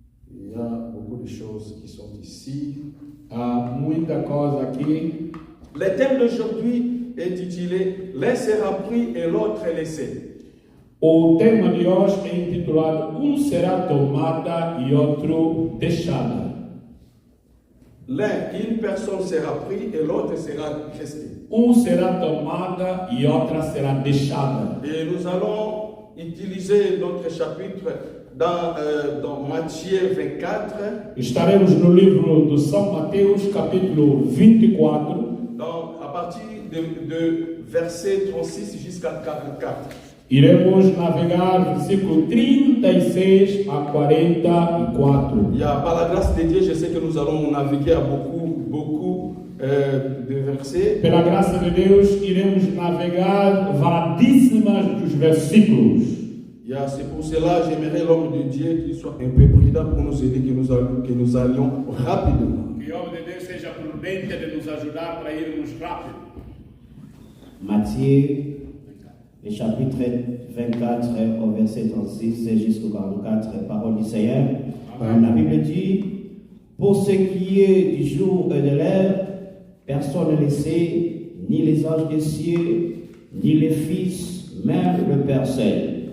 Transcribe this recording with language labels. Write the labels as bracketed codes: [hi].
[fr] Il y a beaucoup de choses qui sont ici. [pt] Há muita coisa aqui. [fr] Le thème d'aujourd'hui est intitulé « L'un sera pris et l'autre laissé ». [pt] O tema de hoje é intitulado será tomada e outro deixada. [fr] Une personne sera prise et l'autre sera restée. [pt] Será tomada e outra será deixada. [fr] Et nous allons utiliser notre chapitre dans Matthieu 24. [pt] Estaremos no livro do São Mateus, capítulo 24. [fr] À partir de verset 36 jusqu'à 44. [pt] Iremos navegar versículo 36 a 44. [fr] Par la grâce de Dieu, je sais que nous allons naviguer à beaucoup de versets. [pt] Pela graça de Deus, iremos navegar variedíssimas dos versículos. [fr] C'est pour cela que j'aimerais l'homme de Dieu qu'il soit un peu prudent pour nous aider, que nous allions rapidement. [pt] Que o homem de Deus seja prudente de nos ajudar para irmos rápido. [fr] Matthieu, le chapitre 24, au verset 36 jusqu'au 44, parole du Seigneur. La Bible dit, pour ce qui est du jour et de l'heure, personne ne le sait, ni les anges des cieux, ni les fils, même le Père seul.